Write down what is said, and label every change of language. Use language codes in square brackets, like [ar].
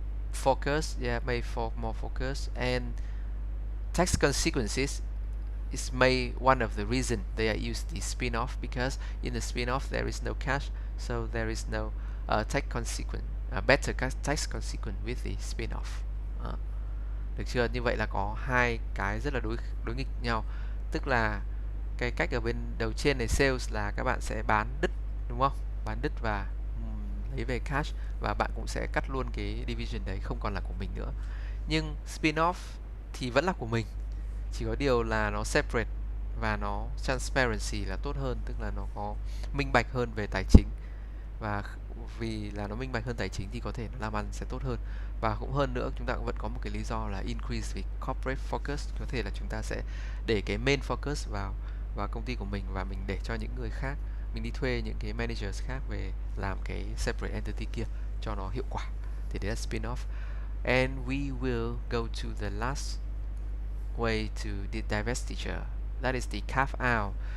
[en] Focus, yeah, may for more focus, and tax consequences is one of the reason they are used the spin-off, because in the spin-off there is no cash, so there is no tax consequence, better tax consequence with the spin-off. [vi] Được chưa? Như vậy là có hai cái rất là đối nghịch nhau. Tức là cái cách ở bên đầu trên này sales là các bạn sẽ bán đứt, đúng không? Bán đứt và lấy về cash, và bạn cũng sẽ cắt luôn cái division đấy, không còn là của mình nữa. Nhưng spin-off thì vẫn là của mình, chỉ có điều là nó separate và nó transparency là tốt hơn, tức là nó có minh bạch hơn về tài chính, và vì là nó minh bạch hơn tài chính thì có thể nó làm ăn sẽ tốt hơn. Và cũng hơn nữa, chúng ta vẫn có một cái lý do là increase về corporate focus, có thể là chúng ta sẽ để cái main focus vào công ty của mình và mình để cho những người khác, mình đi thuê những cái managers khác về làm cái separate entity kia cho nó hiệu quả. Thì đấy là spin-off. [en] And we will go to the last way to the divestiture. That is the carve out.